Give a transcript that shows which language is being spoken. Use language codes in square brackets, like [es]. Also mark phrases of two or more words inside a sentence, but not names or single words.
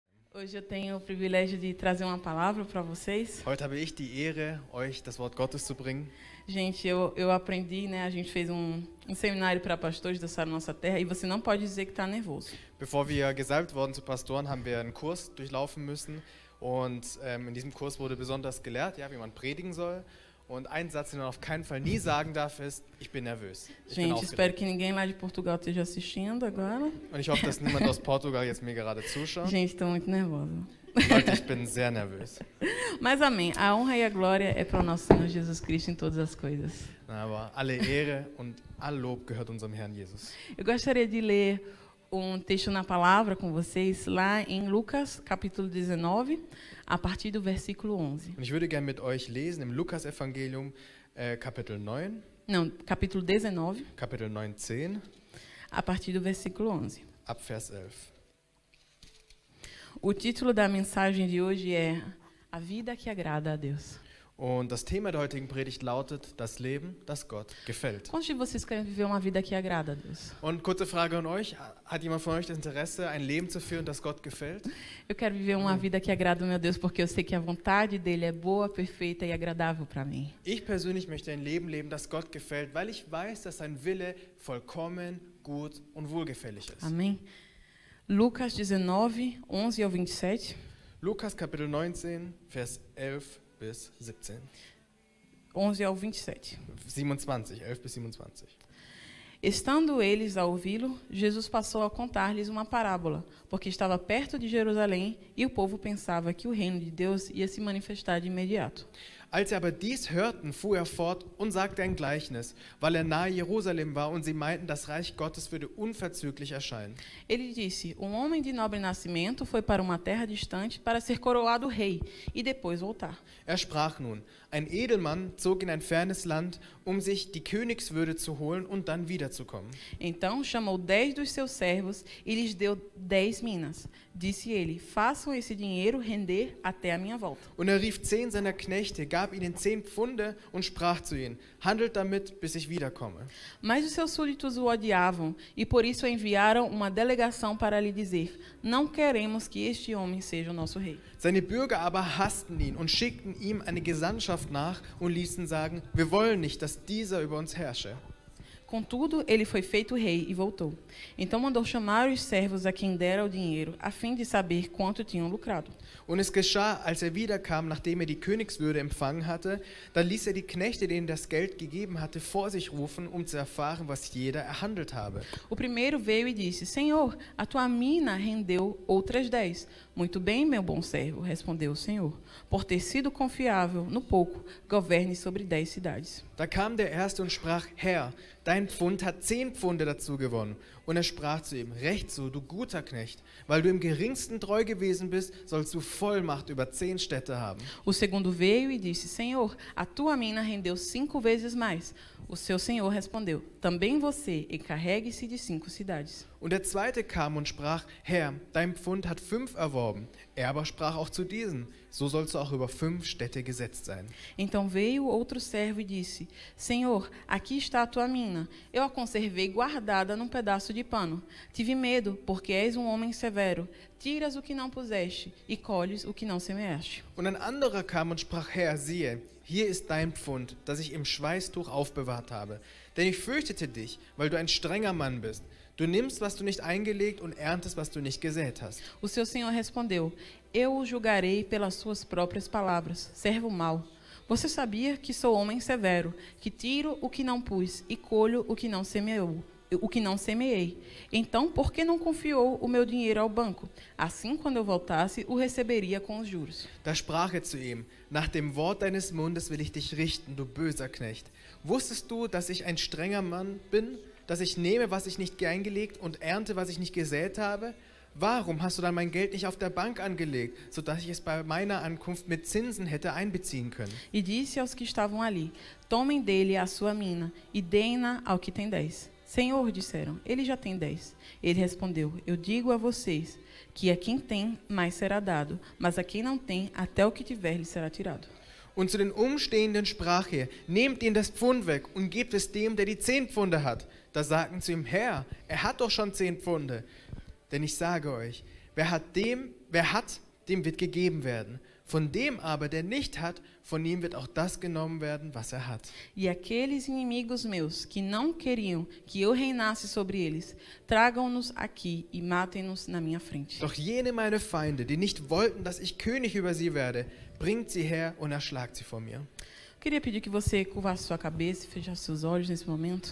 [pt] Hoje eu tenho o privilégio de trazer uma palavra para vocês. [de] Heute habe ich die Ehre, euch das Wort Gottes zu bringen. [pt] Gente, eu aprendi, né? A gente fez um seminário para pastores da Sara Nossa Terra e você não pode dizer que está nervoso. [de] Bevor wir gesalbt wurden zu Pastoren, haben wir einen Kurs durchlaufen müssen. Und in diesem Kurs wurde besonders gelehrt, ja, wie man predigen soll. Und ein Satz, den man auf keinen Fall nie sagen darf, ist: Ich bin nervös. Ich bin [pt] Gente, espero [de] aufgeregt. [pt] que ninguém lá de Portugal esteja assistindo agora. [de] Und ich hoffe, dass niemand aus Portugal jetzt mir gerade zuschaut. [pt] Gente, estou muito nervosa. [de] Leute, ich bin sehr nervös. [pt] Mas amém. A honra e a glória é para o nosso Senhor Jesus Cristo em todas as coisas. [de] Aber alle Ehre und all Lob gehört unserem Herrn Jesus. [pt] Eu gostaria de ler um texto na palavra com vocês lá em Lucas, capítulo 19, a partir do versículo 11. [de] Und ich würde gerne mit euch lesen im Lukas-Evangelium, Kapitel 9, [pt] Não, capítulo 19, [de] Kapitel 19, [pt] a partir do versículo 11. [de] ab Vers 11. [pt] O título da mensagem de hoje é A Vida que Agrada a Deus. [de] Und das Thema der heutigen Predigt lautet: Das Leben, das Gott gefällt. [pt] Quantos de vocês querem viver uma vida que agrada a Deus? [de] Und kurze Frage an euch: Hat jemand von euch das Interesse, ein Leben zu führen, das Gott gefällt? [pt] Eu quero viver uma vida que agrada ao meu Deus, porque eu sei que a vontade dele é boa, perfeita e agradável para mim. [de] Ich persönlich möchte ein Leben leben, das Gott gefällt, weil ich weiß, dass sein Wille vollkommen, gut und wohlgefällig ist. [pt] Amém? Lucas 19, 11 ao 27. [de] Lukas Kapitel 19, Vers 11 bis 17. [pt] 11 ao 27. [de] 27, 11 bis 27. [pt] Estando eles a ouvi-lo, Jesus passou a contar-lhes uma parábola, porque estava perto de Jerusalém e o povo pensava que o reino de Deus ia se manifestar de imediato. [de] Als sie aber dies hörten, fuhr er fort und sagte ein Gleichnis, weil er nahe Jerusalem war und sie meinten, das Reich Gottes würde unverzüglich erscheinen. [pt] Ele disse: Um homem de nobre nascimento foi para uma terra distante para ser coroado rei e depois voltar. [de] Er sprach nun: Ein Edelmann zog in ein fernes Land, um sich die Königswürde zu holen und dann wiederzukommen. [pt] Então chamou 10 dos seus servos e lhes deu 10 minas. Disse ele: Façam esse dinheiro render até a minha volta. [de] Und er rief 10 seiner Knechte, gab ihnen 10 Pfunde und sprach zu ihnen: Handelt damit, bis ich wiederkomme. [pt] Mas os seus súditos o odiavam e por isso enviaram uma delegação para lhe dizer: Não queremos que este homem seja o nosso rei. [de] Seine Bürger aber hassten ihn und schickten ihm eine Gesandtschaft nach und ließen sagen: Wir wollen nicht, dass dieser über uns herrsche. [pt] Contudo, ele foi feito rei e voltou. Então mandou chamar os servos a quem dera o dinheiro, a fim de saber quanto tinham lucrado. [de] Und es geschah, als er wiederkam, nachdem er die Königswürde empfangen hatte, da ließ er die Knechte, denen das Geld gegeben hatte, vor sich rufen, um zu erfahren, was jeder erhandelt habe. [pt] O primeiro veio e disse: Senhor, a tua mina rendeu outras 10. Muito bem, meu bom servo, respondeu o Senhor. Por ter sido confiável no pouco, governe sobre 10 cidades. [de] Da kam der Erste und sprach: Herr, dein Pfund hat 10 Pfunde dazu gewonnen. Und er sprach zu ihm: Recht so, du guter Knecht, weil du im geringsten treu gewesen bist, sollst du Vollmacht über 10 Städte haben. [pt] O segundo veio e disse: Senhor, a tua mina rendeu 5 vezes mais. O seu senhor respondeu: Também você encarregue-se de 5 cidades. [de] Und der Zweite kam und sprach: Herr, dein Pfund hat 5 erworben. Er aber sprach auch zu diesen: So sollst du auch über 5 Städte gesetzt sein. [pt] Então veio outro servo e disse: Senhor, aqui está a tua mina. Eu a conservei guardada num pedaço de pano. Tive medo, porque és um homem severo. Tiras o que não puseste e colhes o que não semeaste. [de] Und ein anderer kam und sprach: Herr, siehe, hier ist dein Pfund, das ich im Schweißtuch aufbewahrt habe. Denn ich fürchtete dich, weil du ein strenger Mann bist. Du nimmst, was du nicht eingelegt, und erntest, was du nicht gesät hast. [pt] O seu senhor respondeu: Eu o julgarei pelas suas próprias palavras, servo mau. Você sabia que sou homem severo, que tiro o que não pus e colho o que não semeei. Então, por que não confiou o meu dinheiro ao banco? Assim, quando eu voltasse, o receberia com os juros. [de] Da sprach er zu ihm: Nach dem Wort deines Mundes will ich dich richten, du böser Knecht. Wusstest du, dass ich ein strenger Mann bin, dass ich nehme, was ich nicht eingelegt, und ernte, was ich nicht gesät habe? Warum hast du dann mein Geld nicht auf der Bank angelegt, sodass ich es bei meiner Ankunft mit Zinsen hätte einbeziehen können? [pt] E disse aos que estavam ali: Tomem dele a sua mina e deem-na ao que tem 10. Senhor, disseram, ele já tem 10. Ele respondeu: Eu digo a vocês que a quem tem, mais será dado, mas a quem não tem, até o que tiver lhe será tirado. [de] Und zu den Umstehenden sprach er: Nehmt ihn das Pfund weg und gebt es dem, der die 10 Pfunde hat. Da sagten zu ihm: Herr, er hat doch schon 10 Pfunde. Denn ich sage euch, wer hat, dem wird gegeben werden. Von dem aber, der nicht hat, von ihm wird auch das genommen werden, was er hat. [pt] E aqueles inimigos meus que não queriam que eu reinasse sobre eles, tragam-nos aqui e matem-nos na minha frente. [de] Doch jene meine Feinde, die nicht wollten, dass ich König über sie werde, bringt sie her und erschlagt sie vor mir. [pt] Queria pedir que você curvasse sua cabeça e fechasse seus olhos nesse momento.